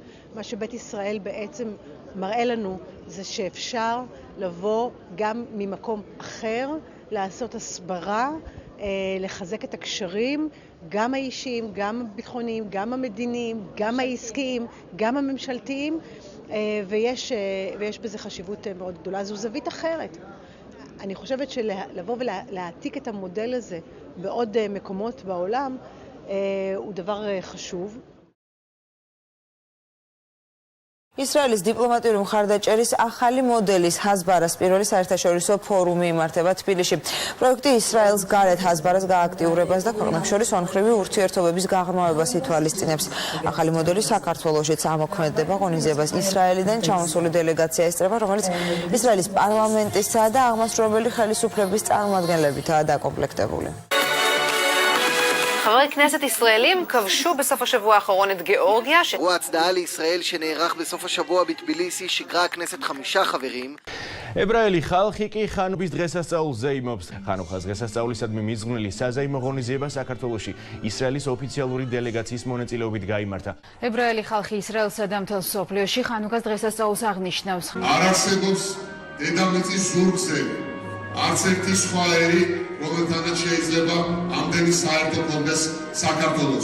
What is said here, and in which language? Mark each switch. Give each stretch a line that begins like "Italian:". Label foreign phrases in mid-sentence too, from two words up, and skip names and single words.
Hebrew: מה שבית ישראל בעצם מראה לנו זה שאפשר לבוא גם ממקום אחר, לעשות הסברה, לחזק את הקשרים, גם האישיים, גם הביטחוניים, גם המדיניים, גם העסקיים, גם הממשלתיים, ויש בזה חשיבות מאוד גדולה. זו זווית אחרת. אני חושבת שלבוא ולהעתיק את המודל הזה בעוד מקומות בעולם הוא דבר חשוב.
Georgian: ისრაელის დიპლომატიური მხარდაჭერის ახალი მოდელის ჰაზბარას პირველი საერთაშორისო ფორუმი იმართება თბილისში. პროექტი ისრაელს გარეთ ჰაზბარას გააქტიურებას და ქვეყნებს შორის ორმხრივი ურთიერთობების გაღრმავებას ითვალისწინებს. ახალი მოდელი საქართველოშიც ამოქმედება ღონისძიებას ისრაელიდან ჩამოსული დელეგაცია ესწრება, რომელიც ისრაელის პარლამენტისა და აღმასრულებელი ხელისუფლების წარმომადგენლებითაა დაკომპლექტებული.
Hebrew: חברי כנסת ישראלים כבשו בסוף השבוע האחרון את גיאורגיה. אירוע הצדעה לישראל שנערך בסוף השבוע בטביליסי שיגרה הכנסת 5 חברים.
Georgian: ებრაელი ხალხი კი ხანუქის დღესასწაულზე იმობს. ხანუქას დღესასწაულისადმი მიზღვნილი საზეიმო ღონისძიება საქართველოში ისრაელის ოფიციალური დელეგაციის მონაწილეობით გაიმართა. ებრაელი ხალხი ისრაელსა და მთელ სოფლიოში ხანუქას დღესასწაულს აღნიშნავს. არ არსებობს დედამიწის ზურგზე არც ერთი სხვა ერი, რომელთანაც შეიძლება ამდენი საერთო კონდეს საქართველოს.